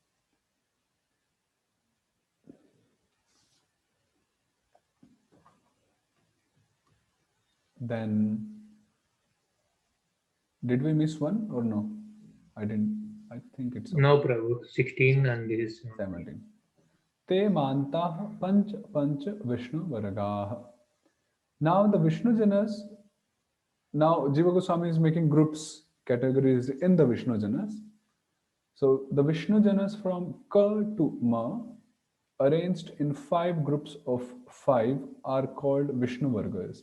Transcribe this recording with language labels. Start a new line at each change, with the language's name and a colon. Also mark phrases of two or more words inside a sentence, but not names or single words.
English: Then, did we miss one or no? I didn't. I think it's okay. No, Prabhu. 16 and this is 17.
Sanskrit: Te mantah panch panch Vishnu varagaha.
English: Now the Vishnu Janas, now Jiva Goswami is making groups, categories in the Vishnu Janas. So the Vishnu Janas from Ka to Ma, arranged in 5 groups of 5, are called Vishnu Vargas.